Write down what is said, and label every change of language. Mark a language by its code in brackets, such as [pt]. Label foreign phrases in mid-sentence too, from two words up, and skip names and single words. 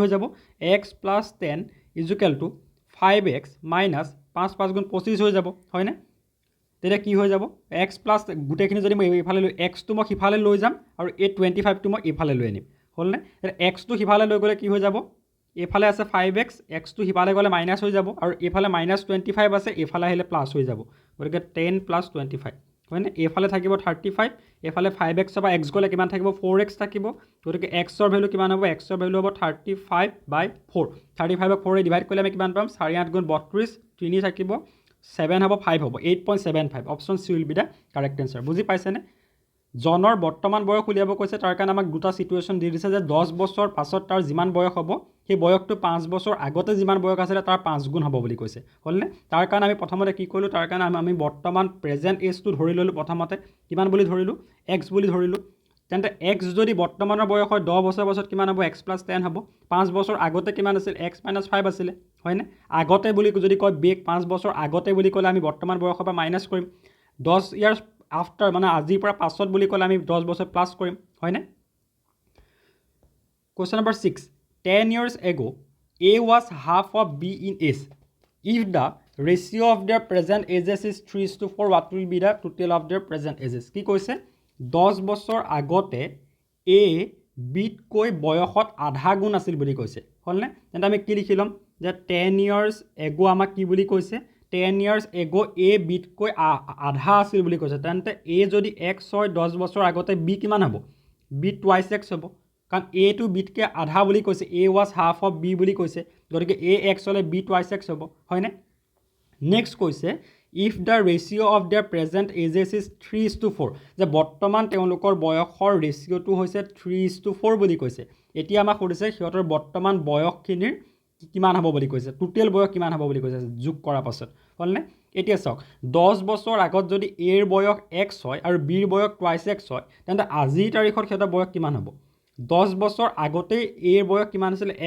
[as] হৈ যাব x + 10 = 5x - 5 5 গুণ 25 হৈ যাব হয়নে তেতিয়া কি হৈ যাব x + গুটেখিনি যদি মই ইফালে লৈ x টো মই ইফালে লৈ যাম আৰু এই 25 টো মই ইফালে লৈ আনিম হ'লনে x টো ইফালে লৈ গলে কি হৈ যাব এফালে আছে 5x x টো হিপালে গলে মাইনাস হৈ যাব আৰু এফালে -25 আছে এফালে আহিলে প্লাস হৈ যাব গতিকে 10 + 25 হয়নে এফালে থাকিব 35 এফালে 5x বা x গলে কিমান থাকিব 4x থাকিব গতিকে x ৰ ভ্যালু কিমান হ'ব x ৰ ভ্যালু হ'ব 35/4 35 ক 4 এ ডিভাইড কৰিলে আমি কিমান পাম 4 8 গুণ 32 3 থাকিব 7 হ'ব 5 হ'ব 8.75 [en] option C will be the correct answer [as] বুজি পাইছেনে জনৰ বৰ্তমান বয়স উলিয়াব কৈছে তাৰ কাৰণে আমাক দুটা সিচুৱেশ্যন দি দিছে যে 10 বছৰ পাছত তাৰ যিমান বয়স হ'ব সেই বয়সটো 5 বছৰ আগতে যিমান বয়স আছিল তাৰ 5 গুণ হ'ব বুলি কৈছে হলনে তাৰ কাৰণে আমি প্ৰথমতে কি কৰিলো তাৰ কাৰণে আমি বৰ্তমান [en] present age [as] ধৰি ললো প্ৰথমতে কিমান বুলি ধৰিলো x বুলি ধৰিলো তেন্তে x যদি বৰ্তমানৰ বয়স হয় 10 বছৰ পাছত কিমান হ'ব x + 10 হ'ব 5 বছৰ আগতে কিমান আছিল x - 5 আছিল হয়নে আগতে বুলি যদি কয় বেক 5 বছৰ আগতে বুলি ক'লে আমি বৰ্তমান বয়সৰ পৰা মাইনাস কৰিম 10 [en] years after [as] মানে আজিৰ পৰা পাছত বুলি ক'লে আমি 10 বছৰ প্লাস কৰিম হয়নে [en] Question number 6 10 years ago A was half of B in age if the ratio of their present ages is 3:4 what will be the total of their present ages [as] কি কৈছে 10 বছৰ আগতে A বিতকৈ বয়সত আধা গুণ আছিল বুলি কৈছে হ'লনে তেন্তে আমি কি লিখি ল'ম যে [en] 10 years ago [as] আমাক কি বুলি কৈছে [en] 10 years ago a [as] বিতকৈ আধা আছিল বুলি কৈছে তেন্তে a যদি x হয় 10 বছৰ আগতে b কিমান হ'ব b [en] twice x [as] হ'ব কাৰণ a টো বিতকৈ আধা বুলি কৈছে [en] a was half of b [as] বুলি কৈছে গতিকে a x হ'লে b [en] twice x [as] হ'ব হয়নে নেক্সট কৈছে [en] if the ratio of their present ages [as] is 3:4 যে বৰ্তমান তেওঁলোকৰ বয়সৰ ৰেচিঅ'টো হৈছে 3:4 বুলি কৈছে এতিয়া আমাক সুধিছে সিহঁতৰ বৰ্তমান বয়সখিনিৰ কিমান হ'ব বুলি কৈছে টোটেল বয়স কিমান হ'ব বুলি কৈছে যোগ কৰাৰ পাছত হ'লনে এতিয়া চাওক 10 বছৰ আগত যদি a ৰ বয়স x হয় আৰু b ৰ বয়স [en] twice x [as] হয় তেন্তে আজিৰ তাৰিখত সিহঁতৰ বয়স কিমান হ'ব 10 বছৰ আগতেই a ৰ বয়স কিমান আছিল x